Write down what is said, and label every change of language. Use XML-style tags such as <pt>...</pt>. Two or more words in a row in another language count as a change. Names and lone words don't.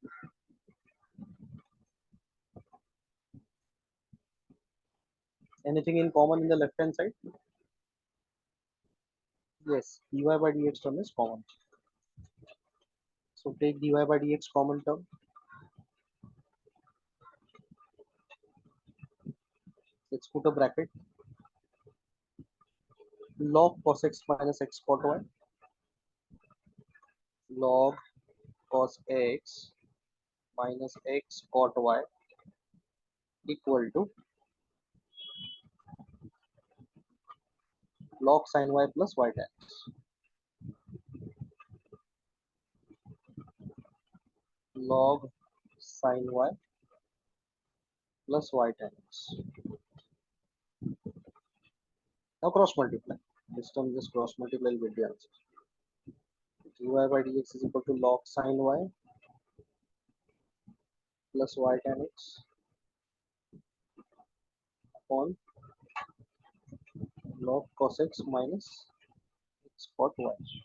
<en>Anything in common in the left hand side? Yes, dy by dx term is common. So take dy by dx common term. Let's put a bracket. Log cos x minus x cot y. Log cos x minus x cot y equal to log sin y plus y tan x. Log sin y plus y tan x. Now cross multiply. This term just cross multiply will get the answer. Dy by dx is equal to log sin y plus y tan x upon log cos x minus x cot y.</en>